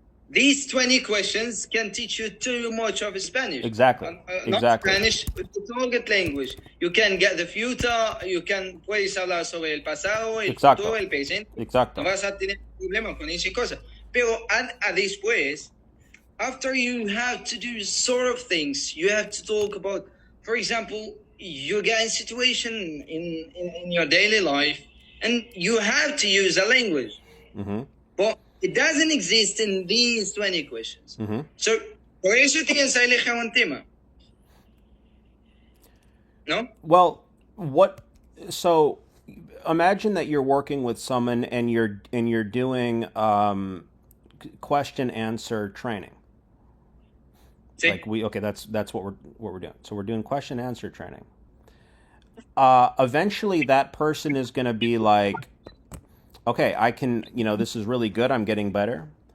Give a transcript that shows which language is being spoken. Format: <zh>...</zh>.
<en>These 20 questions can teach you too much of Spanish. Exactly. Not Spanish, target language. You can get the future,</en> <es>puedes hablar sobre el pasado, el futuro, el presente. Exacto. No vas a tener problema con esa cosa. Pero después,</es> <en>after you have to do sort of things, you have to talk about, for example, you get in situation in your daily life, and you have to use a language. But it doesn't exist in these 20 questions.</en> <es>So, por eso tienes que elegir un tema. No?</es> <en>Well, so imagine that you're working with someone and you're doing question answer training.</en> <es>Sí.</es> <en>Like that's what we're doing. So we're doing question answer training. Eventually that person is going to be like, okay, I can, this is really good. I'm getting better.</en>